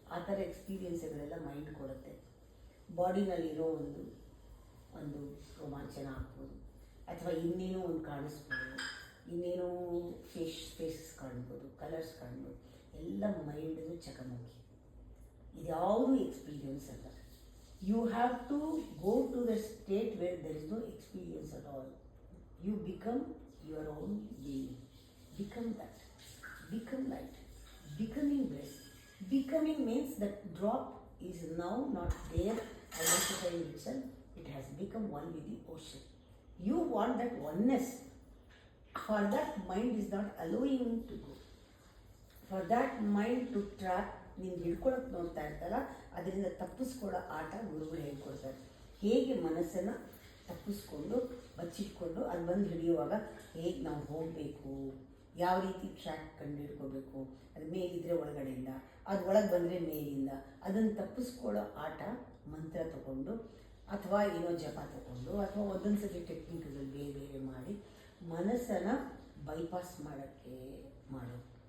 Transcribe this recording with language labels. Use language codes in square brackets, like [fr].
[kn] ಆ ಥರ ಎಕ್ಸ್ಪೀರಿಯನ್ಸ್ಗಳೆಲ್ಲ ಮೈಂಡ್ ಕೊಡುತ್ತೆ. ಬಾಡಿನಲ್ಲಿರೋ ಒಂದು ರೋಮಾಂಚನ ಆಗ್ಬೋದು, ಅಥವಾ ಇನ್ನೇನೋ ಒಂದು ಕಾಣಿಸ್ಬೋದು, ಇನ್ನೇನೋ ಫೇಸಸ್ ಕಾಣ್ಬೋದು, ಕಲರ್ಸ್ ಕಾಣ್ಬೋದು. ಎಲ್ಲ ಮೈಂಡ್ದು ಚಕಮಕಿ. ಇದ್ಯಾವುದು ಎಕ್ಸ್ಪೀರಿಯನ್ಸ್ ಅಲ್ಲ. [en] You have to go to the state where there is no experience at all. You become your own being. Become that. Become light. Becoming bliss. Becoming means that drop is now not there identifying itself. It has become one with the ocean. You want that oneness. For that, mind is not allowing to go. For that mind to trap, [kn] ನೀನು ಹಿಡ್ಕೊಳಕ್ಕೆ ನೋಡ್ತಾ ಇರ್ತಲ್ಲ, ಅದರಿಂದ ತಪ್ಪಿಸ್ಕೊಳ್ಳೋ ಆಟ ಗುರುಗಳು ಹೇಳ್ಕೊಡ್ತಾರೆ. ಹೇಗೆ ಮನಸ್ಸನ್ನು ತಪ್ಪಿಸ್ಕೊಂಡು ಬಚ್ಚಿಟ್ಕೊಂಡು ಅದು ಬಂದು ಹಿಡಿಯುವಾಗ ಹೇಗೆ ನಾವು ಹೋಗಬೇಕು, ಯಾವ ರೀತಿ ಟ್ರ್ಯಾಕ್ ಕಂಡು ಹಿಡ್ಕೋಬೇಕು, ಅದು ಮೇಲಿದ್ದರೆ ಒಳಗಡೆಯಿಂದ, ಅದು ಒಳಗೆ ಬಂದರೆ ಮೇಲಿಂದ, ಅದನ್ನು ತಪ್ಪಿಸ್ಕೊಳ್ಳೋ ಆಟ ಮಂತ್ರ ತಗೊಂಡು ಅಥವಾ ಏನೋ ಜಪ ತಗೊಂಡು ಅಥವಾ ಒಂದೊಂದು ಸತಿ ಟೆಕ್ನಿಕ್ಗಳು ಬೇರೆ ಬೇರೆ ಮಾಡಿ ಮನಸ್ಸನ್ನು ಬೈಪಾಸ್ ಮಾಡೋಕ್ಕೆ ಮಾಡೋದು.